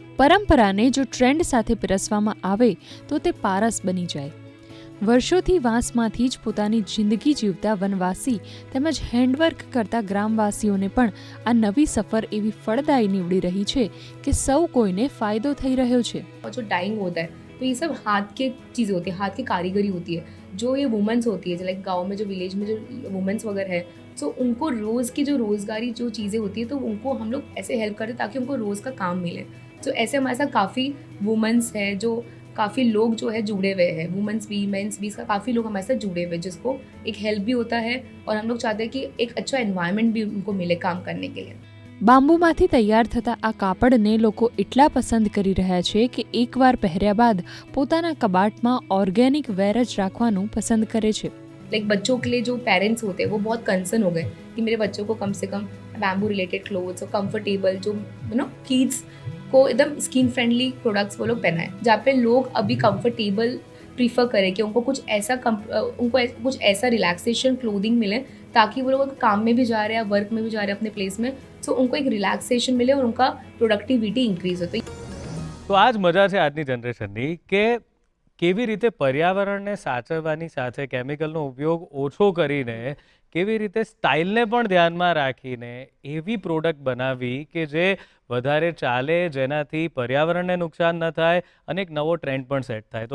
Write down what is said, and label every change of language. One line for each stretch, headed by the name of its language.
Gujarati: પરંપરાને જો ટ્રેન્ડ સાથે પીરસવામાં આવે તો તે પારસ બની જાય. વર્ષોથી વાંસમાંથી જ પોતાની જિંદગી જીવતા વનવાસી તેમજ હેન્ડવર્ક કરતા ગ્રામવાસીઓને પણ આ નવી સફર એવી ફળદાયી નીવડી રહી છે કે સૌ કોઈને ફાયદો થઈ રહ્યો છે.
Hindi: और जो डाइंग होता है तो ये सब हाथ के चीज़ें होती है, हाथ की कारीगरी होती है. जो ये वुमेंस होती है, लाइक गांव में जो विलेज में जो वुमेंस वगैरह है, तो उनको रोज़ की जो रोज़गारी जो चीज़ें होती है तो उनको हम लोग ऐसे हेल्प करते ताकि उनको रोज़ का काम मिले. तो ऐसे हमारे साथ काफ़ी वुमेंस है, जो काफ़ी लोग जो है जुड़े हुए हैं, वुमेंस भी मेंस भी, इसका काफ़ी लोग हमारे साथ जुड़े हुए हैं, जिसको एक हेल्प भी होता है और हम लोग चाहते हैं कि एक अच्छा एनवायरनमेंट भी उनको मिले काम करने के लिए.
Gujarati: બાંબુમાંથી તૈયાર થતા આ કાપડને લોકો એટલા પસંદ કરી રહ્યા છે કે એકવાર પહેર્યા બાદ પોતાના કબાટમાં ઓર્ગેનિક વેર જ રાખવાનું પસંદ કરે છે.
Hindi: लाइक बच्चों के लिए जो पेरेंट्स होते हैं वो बहुत कंसर्न हो गए कि मेरे बच्चों को कम से कम बैम्बू रिलेटेड क्लोथ्स और कंफर्टेबल जो यू नो किड्स को एकदम स्किन फ्रेंडली प्रोडक्ट्स वो लोग पहनाएं, जहाँ पे लोग अभी कंफर्टेबल प्रीफर करें कि उनको कुछ ऐसा रिलैक्सेशन क्लोथिंग मिले ताकि वो लोग काम में भी जा रहे हैं, वर्क में भी जा रहे हैं अपने प्लेस में, तो उनको एक रिलैक्सेशन मिले और उनका प्रोडक्टिविटी इंक्रीज हो.
Gujarati: તો આ જ મજા છે આજની જનરેશનની કે કેવી રીતે પર્યાવરણને સાચવવાની સાથે કેમિકલનો ઉપયોગ ઓછો કરીને કેવી રીતે સ્ટાઇલને પણ ધ્યાનમાં રાખીને એવી પ્રોડક્ટ બનાવી કે જે વધારે ચાલે, જેનાથી પર્યાવરણને નુકસાન ન થાય અને એક નવો ટ્રેન્ડ પણ સેટ થાય.